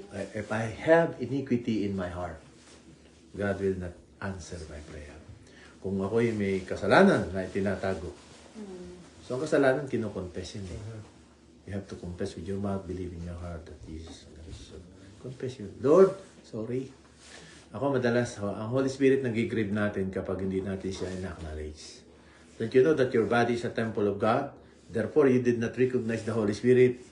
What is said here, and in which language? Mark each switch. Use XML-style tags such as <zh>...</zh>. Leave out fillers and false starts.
<en>If I have iniquity in my heart, God will not answer my prayer.</en> <tl>Kung ako'y may kasalanan na itinatago. So, ang kasalanan, kinukonfess yun eh.</tl> <en>You have to confess with your mouth, believe in your heart that Jesus is Lord. Confess you. Lord, sorry.</en> <tl>Ako madalas, ang Holy Spirit nag-grieve natin kapag hindi natin siya in-acknowledge.</tl> <en>Don't you know that your body is a temple of God? Therefore, you did not recognize the Holy Spirit.</en>